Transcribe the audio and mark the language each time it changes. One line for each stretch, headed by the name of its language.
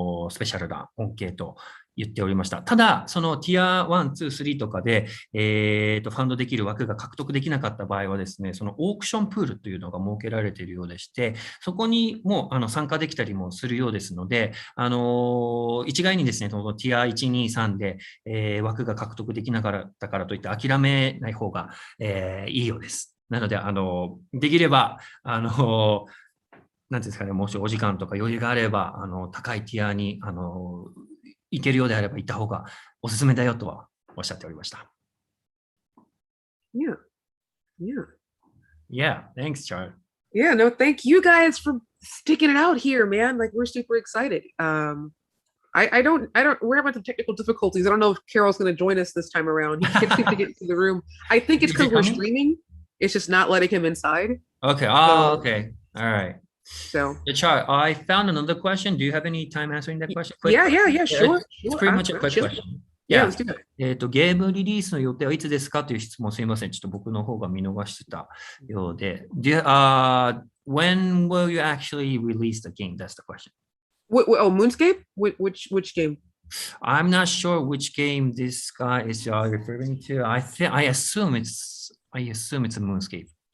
Japanese: スペシャルな恩恵と言っておりました。ただ、そのティア1、2、3とかで、ファンドできる枠が獲得できなかった場合はですね、そのオークションプールというのが設けられているようでして、そこにも参加できたりもするようですので、一概にですね、そのティア1、2、3で、枠が獲得できなかったからといって諦めない方が、いいようです。なので、できれば、なんていうんですかね、もしお時間とか余裕があれば、高いティアに、行けるようであれば行った方がおすすめだよとはおっしゃっておりました。
English: Yeah. Yeah. Yeah, thanks, Char. Yeah, no, thank you guys for sticking it out here, man. Like we're super excited. We're having some technical difficulties. I don't know if Carol's going to join us this time around. He can't seem to get into the room. I think it's because we're streaming. It's just not letting him inside. Okay. Okay. All right. So, Char, I found another question. Do you have any time answering that question? Yeah, sure. It's pretty much a quick question. Yeah, let's do that.
Japanese: ゲームリリースの予定はいつですかという質問すみません。ちょっと僕の方が見逃してたようで。
English: When will you actually release the game? That's the question. Moonscape? Which game? I'm not sure which game this guy is referring to. I assume it's a Moonscape.